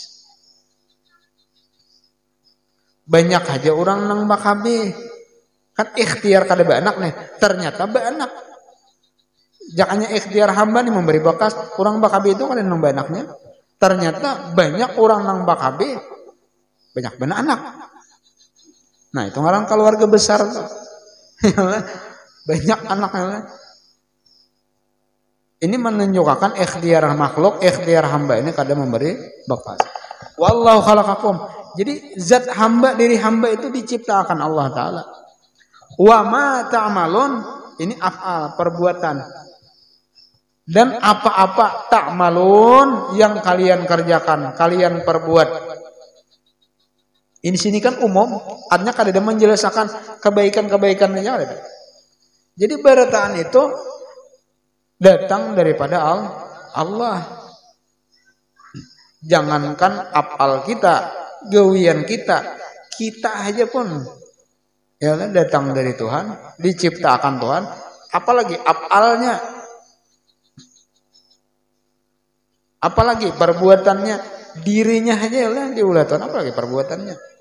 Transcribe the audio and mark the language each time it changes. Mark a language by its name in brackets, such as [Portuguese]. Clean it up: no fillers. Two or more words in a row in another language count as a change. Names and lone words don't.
[Banjar] Banyak aja orang nang bakabe, kan ikhtiar kada banak nih, ternyata banak. Jangannya ikhtiar hamba nih memberi bekas, orang bakabe itu kada nang banaknya. Ternyata banyak orang nang bakabe banyak benar anak. [Indonesian] Nah itu orang keluarga besar tuh. Banyak anaknya. Ini menunjukkan ikhtiar makhluk, ikhtiar hamba ini kadang memberi bekas. [Arabic] Wallahu khalaqakum. [Indonesian] Jadi zat hamba, diri hamba itu diciptakan Allah Ta'ala. [Arabic] Wa ma ta'malun, [Indonesian] ini af'al, perbuatan. Dan apa-apa ta'malun yang kalian kerjakan, kalian perbuat. Ini sini kan umum, artinya kada ada menjelaskan kebaikan-kebaikan aja ada. Jadi berataan itu datang daripada Allah. Jangankan apal kita, gawian kita aja pun Ya datang dari Tuhan, diciptakan Tuhan, apalagi afalnya, apalagi perbuatannya, dirinya aja lah diulatan, apalagi perbuatannya.